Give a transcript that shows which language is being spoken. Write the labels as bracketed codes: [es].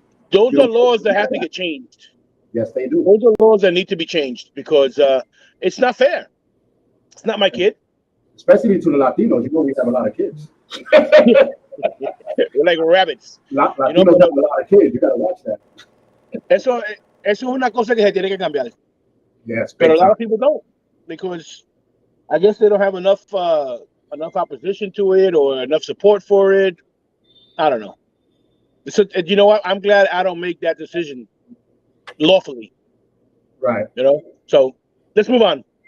[en] Those are laws that have to get changed. Yes, they do. Those are laws that need to be changed because it's not fair. It's not my kid. Especially to the Latinos, you know we have a lot of kids. We're like rabbits. Latinos have a lot of kids. You gotta watch that. [es] Eso es una cosa que se tiene que cambiar. [en] Yes, but a lot of people don't because I guess they don't have enough opposition to it or enough support for it. I don't know. So you know what? I'm glad I don't make that decision lawfully. Right. You know. So let's move on.